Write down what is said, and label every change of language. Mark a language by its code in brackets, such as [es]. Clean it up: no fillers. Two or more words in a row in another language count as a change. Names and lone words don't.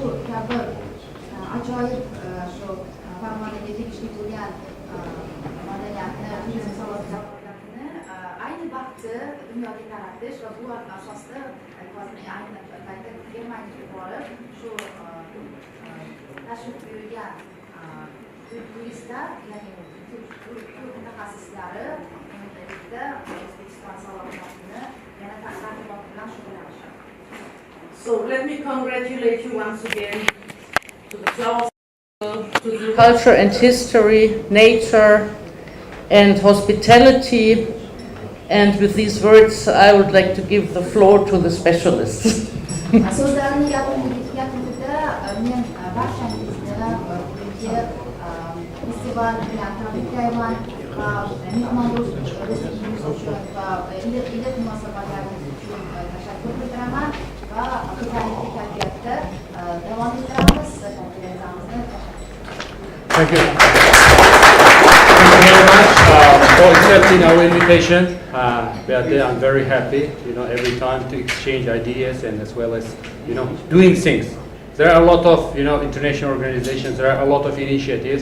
[uz] kabi ajoyib shu Farg'onaga tegishli bo'lgan madaniyatni, turizm salohiyatini ayni vaqtda dunyoga taratish va bu asosda ayni paytda Germaniyaga borib shu tashrif buyurgan turistlar, ya'ni mutaxassislari birgalikda O'zbekiston salohiyatini yana targ'ibot bilan shug'ullanishadi. [en] So let me congratulate you once again to the Flower Festival, to culture and history, nature and hospitality. And with these words, I would like to give the floor to the specialists. [uz] So'zlarimni gapirganimda men barchangizga bugungi festival bilan tabriklayman va mehmondo'stligingiz uchun va iliq munosabatlaringiz uchun tashakkur bildiraman va birgalikda kayfiyatda davom ettiramiz. [en] Thank you. Thank you very much for accepting our invitation. Beate, I'm very happy, every time to exchange ideas and as well as, doing things. There are a lot of, international organizations, there are a lot of initiatives.